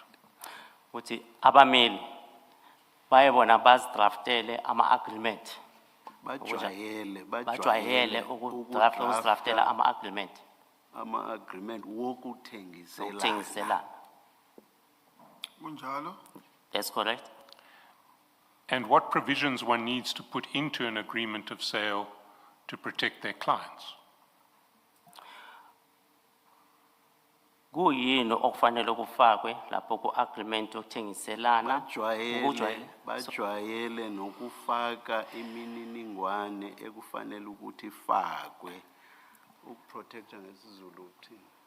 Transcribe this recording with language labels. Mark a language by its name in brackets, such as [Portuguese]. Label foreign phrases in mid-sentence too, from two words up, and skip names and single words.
[North Ndebele] Uthi abameli bayebona bazidraftele ama-agreement. Bajwayele ukudraftela ama-agreement. Ama-agreement wokuthengiselana. Ukuthengiselana. Kunjalo? [English] That's correct. And what provisions one needs to put into an agreement of sale to protect their clients? [North Ndebele] Kuyini okufanele kufakwe lapho ku-agreement yokuthengiselana bajwayele nokufaka imininingwane ekufanele ukuthi ifakwe ukuprotecta ngesizulu uthini